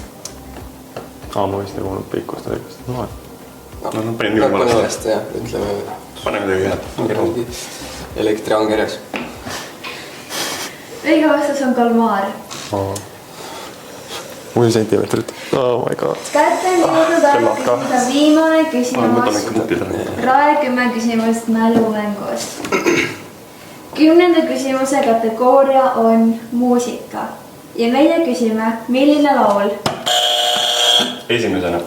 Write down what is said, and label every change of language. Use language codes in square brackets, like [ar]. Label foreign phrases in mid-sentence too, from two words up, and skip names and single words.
[et] Ma vist ei kuulnud pikkust õigust. No, panin nii valesti. valesti, jah, ütleme. Pane midagi head. Elektriangerjas. õige vastus on kalmaar. 6 sentimeetrit. [en] Oh my god. [et] kätte on jõudnud aeg küsida viimane Võtame küsimus. ikka punktid ära. Rae 10 küsimust mälumängust. 10. küsimuse kategooria on muusika. Ja meie küsime, milline laul? Esimesena.